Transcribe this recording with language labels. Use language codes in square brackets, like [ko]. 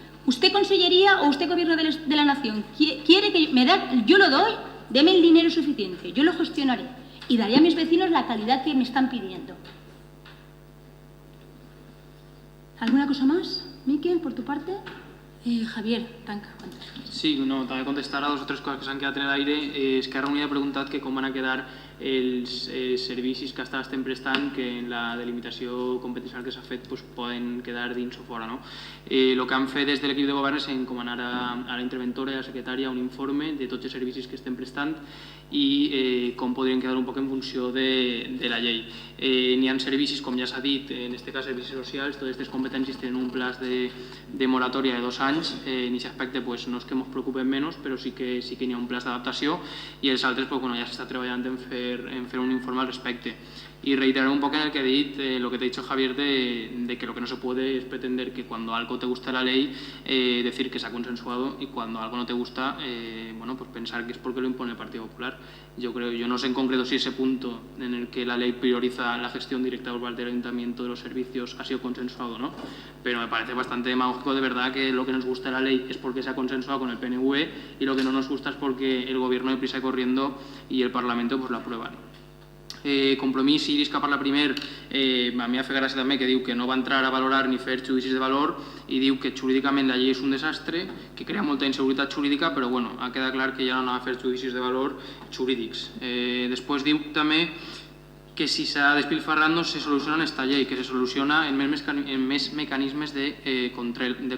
[es] Usted, Consellería, o usted, Gobierno de la Nación, quiere que me da, yo lo doy, deme el dinero suficiente, yo lo gestionaré y daré a mis vecinos la calidad que me están pidiendo. ¿Alguna cosa más, Miquel, por tu parte? [ca] Javier, tanca. Sí, no, també contestar a 2 o 3 coses que s'han quedat en l'aire. Esquerra Unida ha preguntat que com van a quedar els servicis que estem prestant, que en la delimitació competencial que s'ha fet pues, poden quedar dins o fora. No? El que han fet des de l'equip de govern és encomanar a la interventora i a la secretària un informe de tots els servicis que estem prestant i com podrien quedar un poc en funció de la llei. N'hi ha servicis, com ja s'ha dit, en aquest cas servicis socials, totes aquestes competències tenen un plaç de moratòria de 2 anys. En aquest aspecte pues, no és que ens preocupem menys, però sí que n'hi ha un plaç d'adaptació i els altres pues, bueno, ja s'està treballant en fer un informe al respecte. [es] Y reiterar un poco en el que he dicho, lo que te ha dicho Javier, de que lo que no se puede es pretender que cuando algo te gusta la ley, decir que se ha consensuado y cuando algo no te gusta, bueno, pues pensar que es porque lo impone el Partido Popular. Yo no sé en concreto si ese punto en el que la ley prioriza la gestión directa por parte del Ayuntamiento de los servicios ha sido consensuado o no, pero me parece bastante demagógico de verdad que lo que nos gusta de la ley es porque se ha consensuado con el PNV y lo que no nos gusta es porque el Gobierno de prisa y corriendo y el Parlamento pues lo aprueban. [ca] Compromís, Iris, que parla primer, a mi ha fet gràcia també que diu que no va entrar a valorar ni fer judicis de valor i diu que jurídicament la llei és un desastre, que crea molta inseguretat jurídica, però bueno, ha quedat clar que ja no anava a fer judicis de valor jurídics. Després diu també que si s'ha despilfarrat no se soluciona en esta llei, que se soluciona en més mecanismes de control.